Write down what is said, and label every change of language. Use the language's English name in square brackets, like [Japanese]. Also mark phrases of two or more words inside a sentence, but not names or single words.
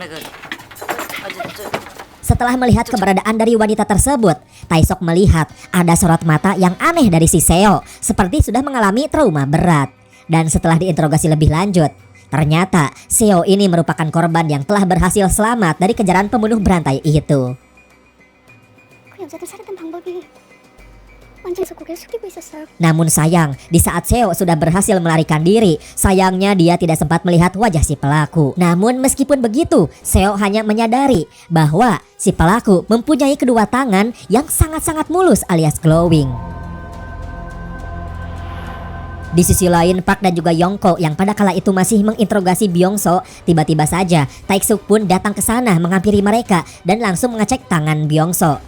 [Indonesian] Setelah melihat keberadaan dari wanita tersebut, Taesuk melihat ada sorot mata yang aneh dari si Seo, seperti sudah mengalami trauma berat. Dan setelah diinterogasi lebih lanjut, Ternyata Seo ini merupakan korban yang telah berhasil selamat dari kejaran pembunuh berantai itu. [Korean] 그 여자들 살해된 방법이 완전히 고개를 숙이고 있었어요. [Indonesian] Namun sayang, di saat Seo sudah berhasil melarikan diri, sayangnya dia tidak sempat melihat wajah si pelaku. Namun meskipun begitu, Seo hanya menyadari bahwa si pelaku mempunyai kedua tangan yang sangat-sangat mulus alias glowing. Di sisi lain, Park dan juga Yongko yang pada kala itu masih menginterogasi Byung-so, tiba-tiba saja Tae-suk pun datang ke sana menghampiri mereka dan langsung mengecek tangan Byung-so.